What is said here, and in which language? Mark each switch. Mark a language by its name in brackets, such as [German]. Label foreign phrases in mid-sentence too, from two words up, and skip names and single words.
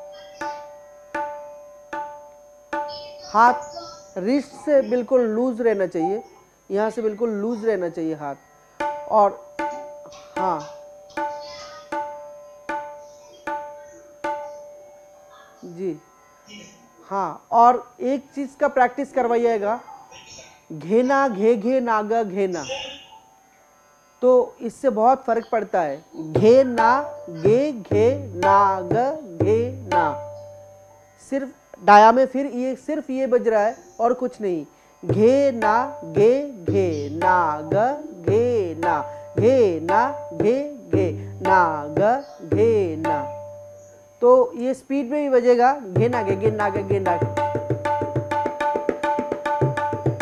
[Hindi] हाथ रिस्ट से बिल्कुल लूज रहना चाहिए, यहाँ से बिल्कुल लूज रहना चाहिए हाथ। और हाँ जी हाँ, और एक चीज़ का प्रैक्टिस करवाइएगा, घेना घे घे नागा घेना। तो इससे बहुत फर्क पड़ता है। घे ना गे घे नाग घे ना, सिर्फ डाया में फिर ये सिर्फ ये बज रहा है और कुछ नहीं। घे ना गे घे नाग घे ना, घे ना घे घे नाग घे ना। तो ये स्पीड में भी बजेगा, घे ना गे घे नाग घे नाग।